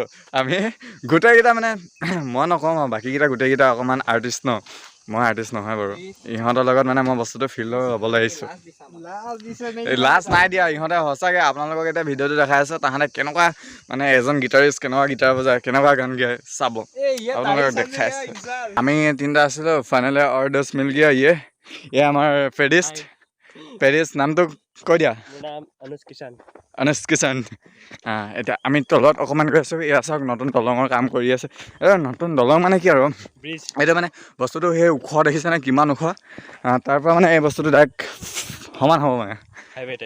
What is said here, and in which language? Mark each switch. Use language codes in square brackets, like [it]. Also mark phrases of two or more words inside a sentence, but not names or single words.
[as] আমি গোটেইকেইটা মানে মই নকওঁ আৰু বাকীকেইটা গোটেইকেইটা অকণমান আৰ্টিষ্ট ন, মই আৰ্টিষ্ট নহয় বাৰু। ইহঁতৰ লগত মানে মই বস্তুটো ফিল্ডলৈ ল'বলৈ আহিছোঁ। লাজ নাই দিয়া, ইহঁতে সঁচাকৈ আপোনালোকক এতিয়া ভিডিঅ'টো দেখাই আছোঁ, তাহাঁতে কেনেকুৱা মানে এজন গিটাৰিষ্ট কেনেকুৱা গিটাৰ বজায়, কেনেকুৱা গান গায় চাব, আপোনালোকক দেখাই আছোঁ। আমি 3টা আছিলোঁ, ফাইনেলি [hi] और 10 मिल गया। [as] ये আমাৰ পেৰিষ্ট নামটো কৈ দিয়া। অনুজ কিষাণ। এতিয়া আমি তলত অকণমান গৈ আছোঁ। এয়া চাওক নতুন দলঙৰ কাম কৰি আছে। এই নতুন দলং মানে কি আৰু, এইটো মানে বস্তুটো সেই ওখ দেখিছেনে কিমান ওখ, তাৰপৰা মানে এই বস্তুটো ডাইৰেক্ট সমান হ'ব মানে [en] highway type.